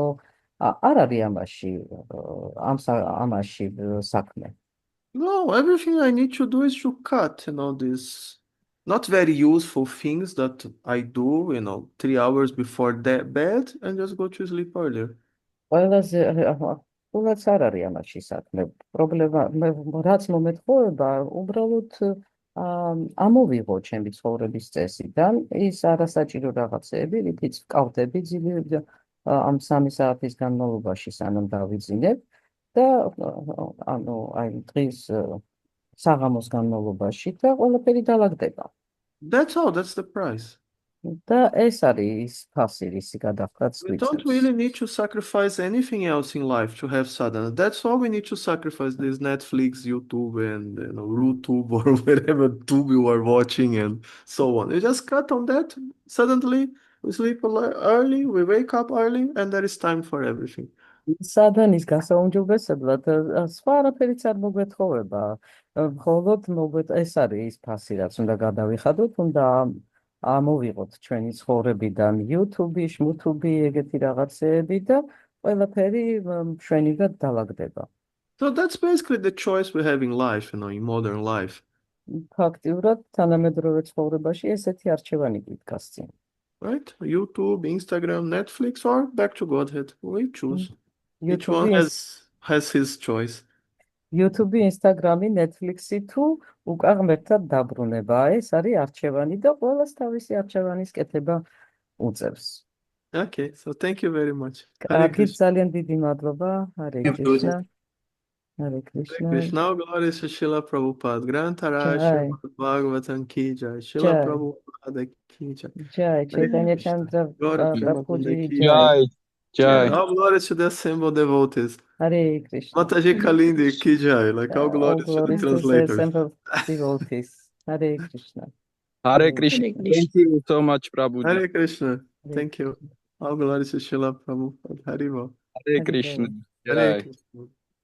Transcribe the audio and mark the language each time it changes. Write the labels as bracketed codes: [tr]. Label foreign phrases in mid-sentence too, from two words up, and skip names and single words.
[ka] არ არის ამაში საქმე. [en] No, everything I need to do is to cut, these not very useful things that I do, 3 hours before bed and just go to sleep earlier. [ka] ყველაზე სულაც არ არის ამაში საქმე. პრობლემა, რაც მომეთხოვება, უბრალოდ ამოვიღო ჩემი ცხოვრების წესიდან ის არასაჭირო რაღაცეები, რითიც ვკავდები ამ 3 საათის განმავლობაში, სანამ დავიძინებ და დღის საღამოს განმავლობაში და ყველაფერი დაალაგდება. [en] That's all, that's the price. [ka] და ეს არის ფასი, რისი გადახდაც [en] We don't really need to sacrifice anything else in life to have sadhana. That's all we need to sacrifice, this Netflix, YouTube, and RuTube or whatever tube you are watching and so on. You just cut on that, suddenly we sleep early, we wake up early, and there is time for everything. [ka] სადანის გასაუმჯობესებლად სხვა არაფერიც არ მოგვეთხოვება. მხოლოდ ეს არის ის ფასი, რაც უნდა გადავიხადოთ, უნდა ამოვიღოთ ჩვენი ცხოვრებიდან YouTube-ი, შმუთუბი, ეგეთი რაღაცეები და ყველაფერი მშვენივრად დაალაგდება. [en] So that's basically the choice we have in life, in modern life. [ka] ფაქტიურად თანამედროვე ცხოვრებაში ესეთი არჩევანი გვიდგას წინ. [en] Right? YouTube, Instagram, Netflix, or back to Godhead. We choose. Each one has his choice. [ka] YouTube-ი, Instagram-ი, Netflix-ი თუ უკან ღმერთად დაბრუნება, ეს არის არჩევანი და ყველას თავისი არჩევანის კეთება უწევს. [en] Okay, so thank you very much. Hare [ka] კარგი, [en] Krishna. [ka] ძალიან დიდი მადლობა. [en] Hare Thank you, Prabhuji. Krishna. Hare Hare Krishna. Krishna. All glories to Srila Prabhupada. Grantaraj Jai. [hi] Srimad Bhagavatam ki jai. [en] Srila Jai. [hi] Prabhupada ki jai. [en] Jai. Hare Chaitanya Krishna. Chandra Gaura Premanande Prabhuji. ki Jai. jai. Jai. All glories to the assembled devotees. Hare Krishna. [hi] Mataji Kalindi ki jai. [en] Like all All glories to the glories to the translators. assembled devotees. Hare Krishna. Hare Krishna. Hare Krishna. Thank you so much, Prabhuji. Hare Krishna. Hare Thank you. All glories to Srila Prabhupada. Hare Krishna. Hare Krishna. Krishna. Hare Jai. Krishna.